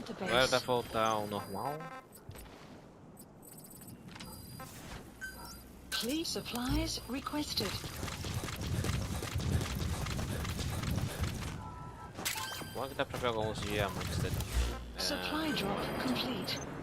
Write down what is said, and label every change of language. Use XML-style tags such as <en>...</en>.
<pt>agora vai voltar ao normal.</pt> <en>Please supplies requested.</en> <pt>Bom que dá pra pegar alguns diamantes dali.</pt> <en>Supply drop complete.</en>